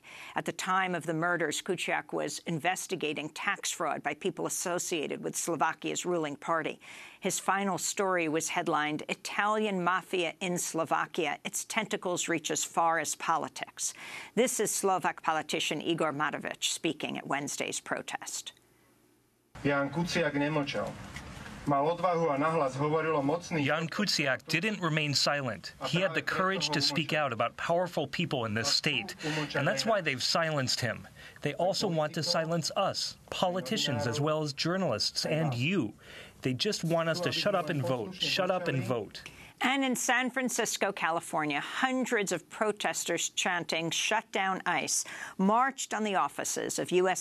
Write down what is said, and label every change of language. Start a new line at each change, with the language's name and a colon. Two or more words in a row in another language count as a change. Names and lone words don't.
English: At the time of the murders, Kuciak was investigating tax fraud by people associated with Slovakia's ruling party. His final story was headlined, "Italian Mafia in Slovakia. Its tentacles reach as far as politics." This is Slovak politician Igor Matovic speaking at Wednesday's protest.
Slovak: Jan Kuciak nemlčal. Mal odvahu a nahlas hovoril o mocných.
English: Jan Kuciak didn't remain silent. He had the courage to speak out about powerful people in this state, and that's why they've silenced him. They also want to silence us, politicians as well as journalists, and you. They just want us to shut up and vote, shut up and vote. And in San Francisco, California, hundreds of protesters chanting "Shut down ICE" marched on the offices of U.S.